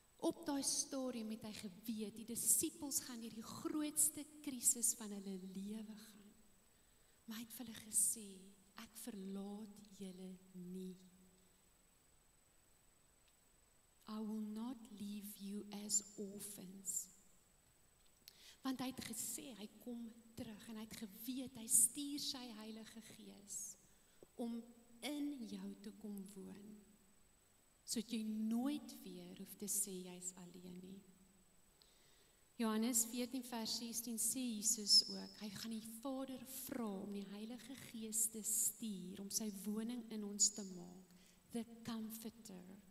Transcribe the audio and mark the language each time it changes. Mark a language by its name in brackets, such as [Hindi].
[Afrikaans] op daai stadium het hy geweet, die disippels gaan deur die grootste krisis van hulle lewe gaan. Maar hy het vir hulle gesê, ek verlaat julle nie. [English] I will not leave you as orphans. [Afrikaans] Want hy het gesê, hy kom terug en hy het geweet, hy stuur sy Heilige Gees om in jou te kom woon, sodat jy nooit weer hoef te sê jy's alleen nie. Johannes 14 vers 16 sê Jesus ook, hy gaan die Vader vra om die Heilige Gees te stuur, om sy woning in ons te maak, [English] the Comforter.